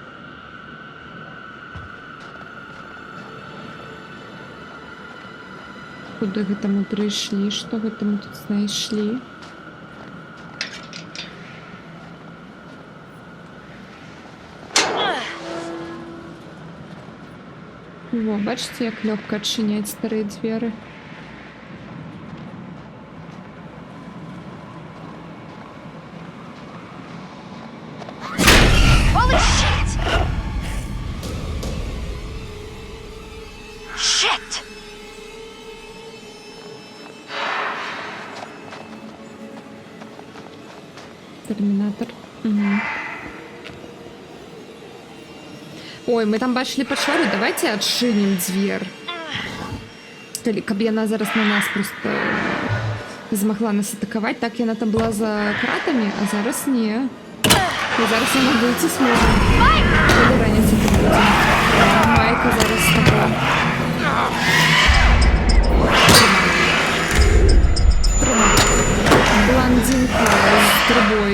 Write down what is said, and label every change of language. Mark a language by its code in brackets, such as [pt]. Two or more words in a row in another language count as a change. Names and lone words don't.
[be] Куды гэта мы прыйшлі? Што гэта мы тут знайшлі? Во, бачыце, як лёгка адчыняць старыя дзверы. [en] Holy shit! Shit! [ru] Терминатор. Угу. [be] Ой, мы там бачили пачвару, давайте адчынім дзверь. Каб яна зараз на нас просто змагла нас атакаваць, так яна там была за кратамі, а зараз не. І зараз яна выйти сможа. Калі раніцай тут будзе. Майка зараз з тобой. Блондинка з трубой.